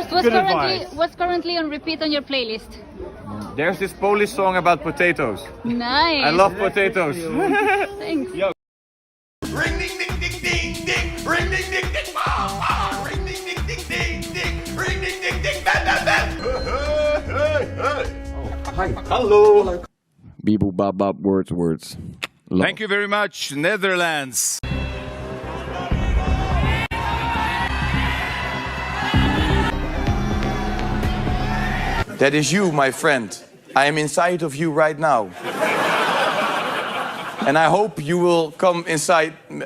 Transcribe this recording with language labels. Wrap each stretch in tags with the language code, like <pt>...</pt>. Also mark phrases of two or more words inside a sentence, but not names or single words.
<en>What's currently on repeat on your playlist? There's this Polish song about potatoes. Nice. I love potatoes. Thanks. Yo. Ring ding ding ding ding ding. Ring ding ding ding. Ring ding ding ding ding ding. Ring ding ding ding. Bam bam bam. Hi. Hello. Beeble bop bop words. Love. Thank you very much, Netherlands. That is you, my friend. I am inside of you right now. And I hope you will come inside.</en>